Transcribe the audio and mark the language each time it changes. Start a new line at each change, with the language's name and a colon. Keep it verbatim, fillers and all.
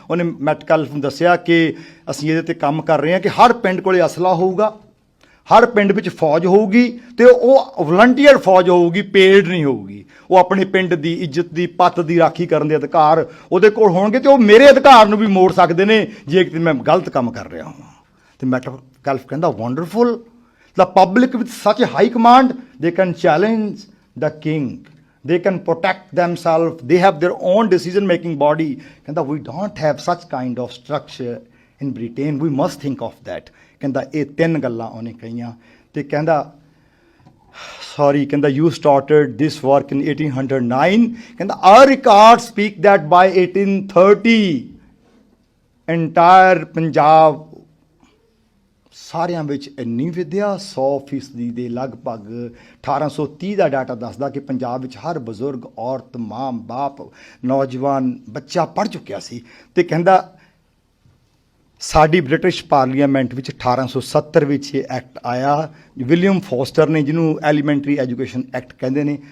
Punjabi: ਉਹਨੇ ਮੈਟਕਲਫ ਨੂੰ ਦੱਸਿਆ ਕਿ ਅਸੀਂ ਇਹਦੇ ਤੇ ਕੰਮ ਕਰ ਰਹੇ ਹਾਂ ਕਿ ਹਰ ਪਿੰਡ ਕੋਲੇ ਅਸਲਾ ਹੋਊਗਾ, ਹਰ ਪਿੰਡ ਵਿੱਚ ਫੌਜ ਹੋਊਗੀ, ਤੇ ਉਹ ਵਲੰਟੀਅਰ ਫੌਜ ਹੋਊਗੀ, ਪੇਡ ਨਹੀਂ ਹੋਊਗੀ। ਉਹ ਆਪਣੇ ਪਿੰਡ ਦੀ ਇੱਜ਼ਤ ਦੀ, ਪੱਤ ਦੀ ਰਾਖੀ ਕਰਨ ਦੇ ਅਧਿਕਾਰ ਉਹਦੇ ਕੋਲ ਹੋਣਗੇ, ਤੇ ਉਹ ਮੇਰੇ ਅਧਿਕਾਰ ਨੂੰ ਵੀ ਮੋੜ ਸਕਦੇ ਨੇ ਜੇ ਕਿਤੇ ਮੈਂ ਗਲਤ ਕੰਮ ਕਰ ਰਿਹਾ ਹਾਂ। ਤੇ ਮੈਟਕਲਫ ਕਹਿੰਦਾ wonderful,
English: the public with such a high command, they can challenge the king, they can protect themselves, they have their own decision making body. Kenda, we don't have such kind of structure in Britain, we must think of that.
Punjabi: Kenda, eh tin gallan ohne kahiyan te kenda
English: sorry kenda you started this work in eighteen oh nine, kenda our records speak that by eighteen thirty entire Punjab
Punjabi: ਸਾਰਿਆਂ ਵਿੱਚ ਇੰਨੀ ਵਿੱਦਿਆ ਸੌ ਫੀਸਦੀ ਦੇ ਲਗਭਗ। ਅਠਾਰਾਂ ਸੌ ਤੀਹ ਦਾ ਡਾਟਾ ਦੱਸਦਾ ਕਿ ਪੰਜਾਬ ਵਿੱਚ ਹਰ ਬਜ਼ੁਰਗ, ਔਰਤ, ਮਾਂ, ਬਾਪ, ਨੌਜਵਾਨ, ਬੱਚਾ ਪੜ੍ਹ ਚੁੱਕਿਆ ਸੀ। ਤੇ ਕਹਿੰਦਾ ਸਾਡੀ ਬ੍ਰਿਟਿਸ਼ ਪਾਰਲੀਮੈਂਟ ਵਿੱਚ ਅਠਾਰਾਂ ਸੌ ਸੱਤਰ ਵਿੱਚ ਇਹ ਐਕਟ ਆਇਆ, ਵਿਲੀਅਮ ਫੋਸਟਰ ਨੇ, ਜਿਹਨੂੰ ਐਲੀਮੈਂਟਰੀ ਐਜੂਕੇਸ਼ਨ ਐਕਟ ਕਹਿੰਦੇ ਨੇ।